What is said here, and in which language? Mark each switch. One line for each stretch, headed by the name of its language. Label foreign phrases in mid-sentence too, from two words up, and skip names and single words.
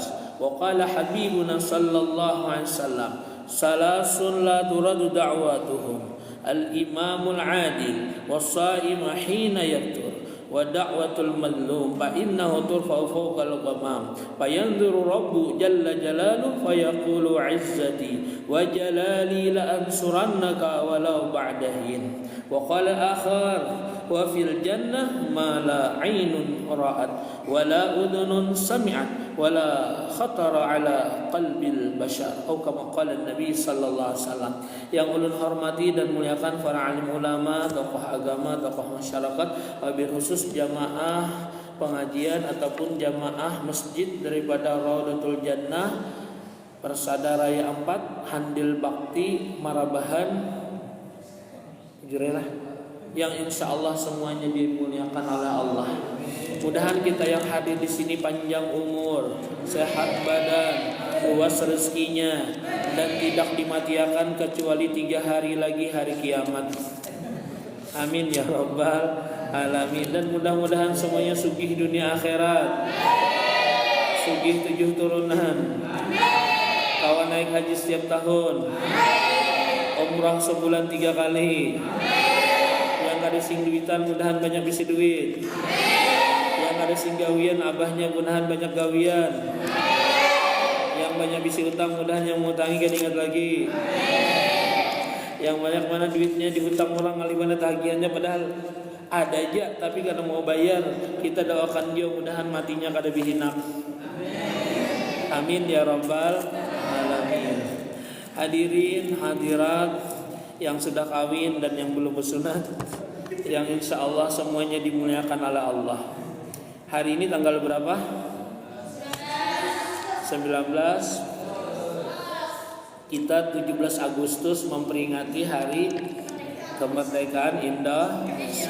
Arabic: وقال حبيبنا صلى الله عليه وسلم ثلاث لا ترد دعواتهم الإمام العادل والصائم حين يفطر ودعوة المظلوم فإنه ترفع فوق الغمام فينظر رب جل جلاله فيقول عزتي وجلالي لأنصرنك ولو بعد حين. وقال آخر وفي الجنة ما لا عين رأت ولا أذن سمعت ولا خطر على قلب البشر atau كما قال نبي صلى الله عليه وسلم.
Banjar: Yang ulun hormati dan muliakan para alim ulama, tokoh agama, tokoh masyarakat,
Arabic: وبالخصوص
Banjar: jamaah pengajian ataupun jamaah masjid daripada Raudatul Jannah Persada Raya 4 Handil Bakti Marabahan Jurelah, yang
Arabic: إن شاء الله
Banjar: semuanya dimuliakan oleh Allah.
Indonesian: Mudahan kita yang hadir di sini panjang umur, sehat badan, luas rezekinya, dan tidak dimatiakan kecuali 3 hari lagi hari kiamat.
Arabic: آمين يا رب العالمين.
Indonesian: Dan mudah-mudahan semuanya sugih dunia akhirat, sugih 7 turunan, kawan naik haji setiap tahun, umrah sebulan 3 kali.
Banjar: Yang ada sing duitan mudahan banyak bisi duit. Yang ada sing gawian abahnya mudahan banyak gawian. Yang banyak bisi utang mudahan yang mau utangi gak ingat lagi. Yang banyak mana duitnya dihutang orang kali mana tagihannya padahal ada aja tapi karena mau bayar. Kita doakan dia mudahan matinya kada bihinak.
Arabic: آمين يا رب العالمين.
Indonesian: Hadirin hadirat yang sudah kawin dan yang belum bersunat, yang
Arabic: إن شاء الله
Indonesian: semuanya dimuliakan oleh Allah. Hari ini tanggal berapa? 19 19 kita 17 Agustus memperingati hari kemerdekaan Indonesia.